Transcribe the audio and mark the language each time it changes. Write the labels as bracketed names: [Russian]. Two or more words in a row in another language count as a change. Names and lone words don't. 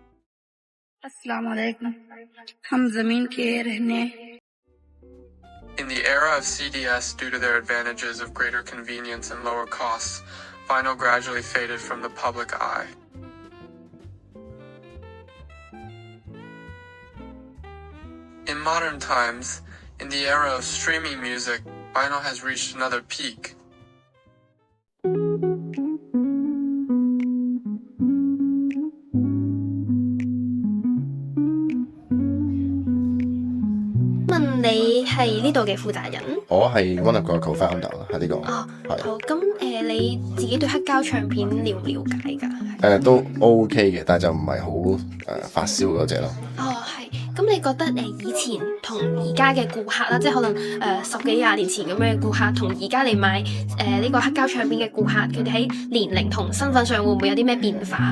[English] In the era of CDs, due to their advantages of greater convenience and lower costs, vinyl gradually faded from the public eye. In modern times, in the era of streaming music, vinyl has reached another peak. [Cantonese] 問你係呢度嘅負責人？我係 [English] one of [Cantonese] 個 co-founder 喺呢個。哦，係。好，咁你自己對黑膠唱片了唔了解㗎？都 OK 嘅，但係就唔係好發燒嗰隻咯。哦，係。咁你覺得以前同而家嘅顧客啦，即係可能10幾20年前咁樣嘅顧客，同而家嚟買呢個黑膠唱片嘅顧客，佢哋喺年齡同身份上會唔會有啲咩變化？